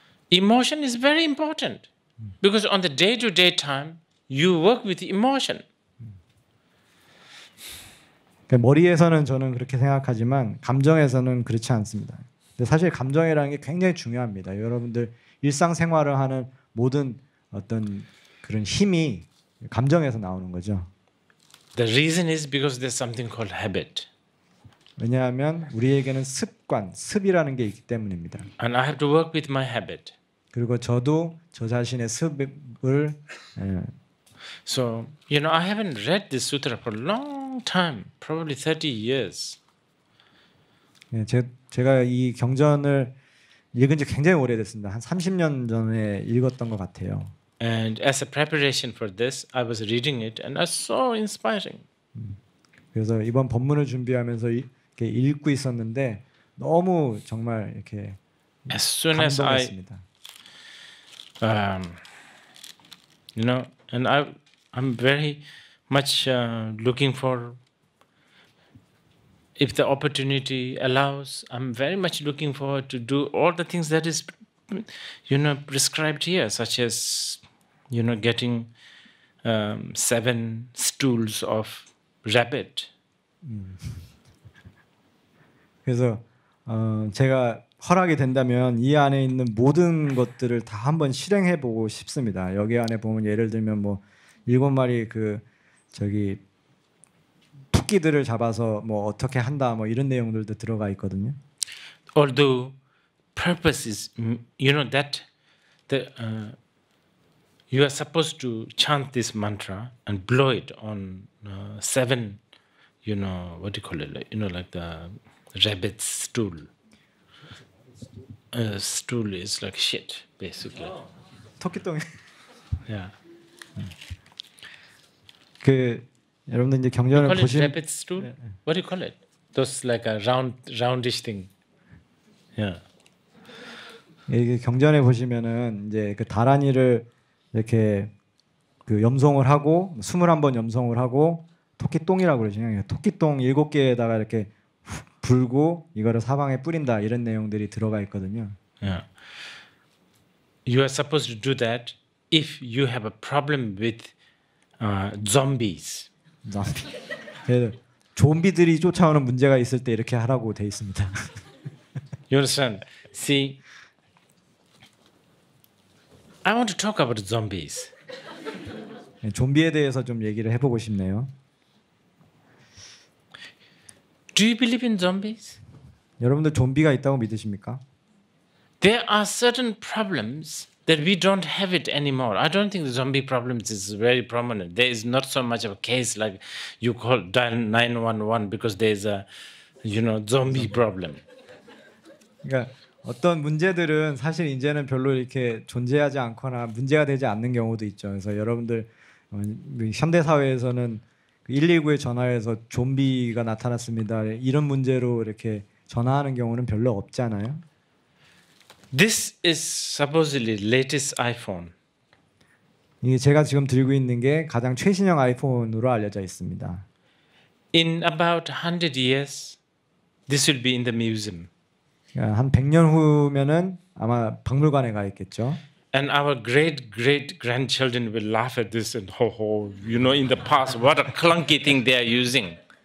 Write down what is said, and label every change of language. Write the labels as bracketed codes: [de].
[en] Emotion is very important because on the day-to-day time, you work with emotion. [ko] 머리에서는 저는 그렇게 생각하지만 감정에서는 그렇지 않습니다. 근데 사실 감정이라는 게 굉장히 중요합니다. 여러분들 일상생활을 하는 모든 어떤 그런 힘이 감정에서 나오는 거죠. [en] The reason is because there's something called habit. [ko] 왜냐하면 우리에게는 습이라는 게 있기 때문입니다. [en] And I have to work with my habit. [ko] 그리고 저도 저 자신의 습을 [en] So, I haven't read this sutra for a long time, probably 30 years. [ko] 제가 이 경전을 읽은 지 굉장히 오래됐습니다. 한 30년 전에 읽었던 것 같아요. [en] And as a preparation for this, I was reading it and I was so inspiring. [ko] 그래서 이번 본문을 준비하면서 이렇게 읽고 있었는데 너무 정말 이렇게 [en] As soon as [ko] 감동했습니다. [en] you know, and I'm very much looking for, if the opportunity allows, I'm very much looking forward to do all the things that is, prescribed here, such as, getting 7 stools of rabbit. [ko] 그래서 제가 허락이 된다면 이 안에 있는 모든 것들을 다 한번 실행해 보고 싶습니다. 여기 안에 보면 예를 들면 뭐 7마리 그 저기 토끼들을 잡아서 뭐 어떻게 한다 뭐 이런 내용들도 들어가 있거든요. [en] Although purpose is, that you are supposed to chant this mantra and blow it on 7, what do you call it? Like the rabbit's stool. Stool is like shit, basically. [ko] 토끼똥. Yeah. 그 여러분들 이제 경전을 [en] Call it [ko] 보시면 [en] rabbit stool? What do you call it? Those like a roundish thing. Yeah. [ko] 이게 경전에 보시면은 이제 그 다란이를 이렇게 그 염송을 하고 21번 염송을 하고 토끼똥이라고 그러시네요. 토끼똥 7개에다가 이렇게 불고 이거를 사방에 뿌린다 이런 내용들이 들어가 있거든요. Yeah. [en] You are supposed to do that if you have a problem with zombies. [ko] 그래서 좀비들이 쫓아오는 문제가 있을 때 이렇게 하라고 돼 있습니다. [en] You understand? See, I want to talk about zombies. [ko] 좀비에 대해서 좀 얘기를 해보고 싶네요. [en] Do you believe in zombies? [ko] 여러분들 좀비가 있다고 믿으십니까? [en] There are certain problems that we don't have it anymore. I don't think the zombie problems is very prominent. There is not so much of a case like you call dial 911 because there is a, zombie problem. [ko] 그러니까 어떤 문제들은 사실 이제는 별로 이렇게 존재하지 않거나 문제가 되지 않는 경우도 있죠. 그래서 여러분들 현대 사회에서는 119에 전화해서 좀비가 나타났습니다. 이런 문제로 이렇게 전화하는 경우는 별로 없잖아요. [en] This is supposedly latest iPhone. [ko] 이게 제가 지금 들고 있는 게 가장 최신형 아이폰으로 알려져 있습니다. [en] In about 100 years, this will be in the museum. [ko] 한 100년 후면은 아마 박물관에 가 있겠죠. [en] And our great grandchildren will laugh at this and in the past, what a clunky thing they are using.